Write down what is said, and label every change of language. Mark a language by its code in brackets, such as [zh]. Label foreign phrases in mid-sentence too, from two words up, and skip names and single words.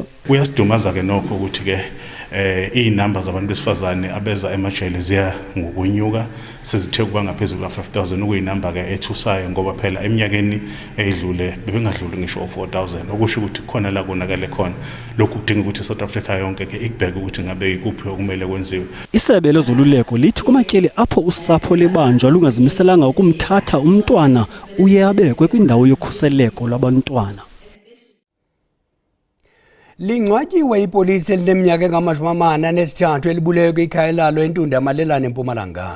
[zu] Kuyasidumaza-ke nokho ukuthi-ke iy'namba zabantu besifazane abeza emajele ziya ngokunyuka sezithe kuba ngaphezulu ka-5,000 okuyinamba-ke ethusayo ngoba phela eminyakeni eyidlule bebengadluli ngisho 4,000 okusho ukuthi khona la konakale khona. Lokhu kudinga ukuthi South Africa yonke-ke ikubheke ukuthi ngabe ikuphi okumele kwenziwe. [xh] Isebe lezoluleko lithi kumatyeli apho usapho lebanjwa lungazimiselanga ukumthatha umntwana uye abekwe kwindawo yokhuseleko lwabantwana. Lingcwatyiwe ipolisi elineminyaka engama-43 elibulewe kwikhaya lalo eNtunda Malelane eMpumalanga.